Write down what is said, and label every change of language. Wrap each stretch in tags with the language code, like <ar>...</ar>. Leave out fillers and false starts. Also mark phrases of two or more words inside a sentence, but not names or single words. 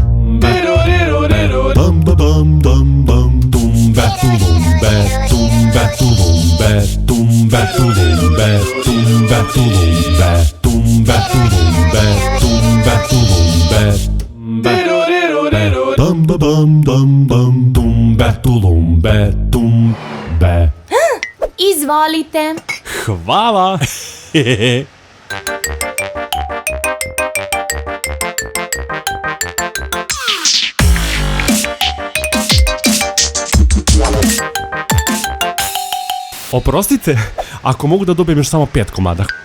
<sr>bum ba bum dum bum, tumbe tulumbe, tumbe tulumbe, tumbe tulumbe, tumbe tulumbe, tumbe tulumbe, tumbe tulumbe, bum ba bum dum bum, tumbe tulumbe, tumbe. Izvolite. Hvala! Oprostite, ako mogu da dobijem još samo 5 komada.</sr>